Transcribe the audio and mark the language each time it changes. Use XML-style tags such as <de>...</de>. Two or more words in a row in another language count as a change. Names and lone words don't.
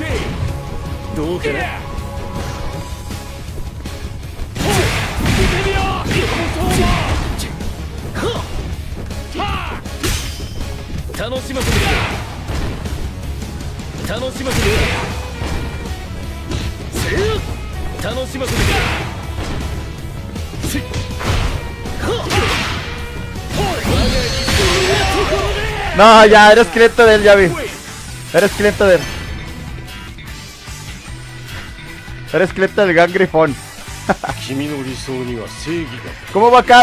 <ja>どうかな。楽しませてくれ。楽しませてくれ。楽しませてくれ。</ja> <es>No, ya eres cliente de él, ya vi. Eres cliente de él. Eres cliente del Gang Grifón. ¿Cómo va acá?</es>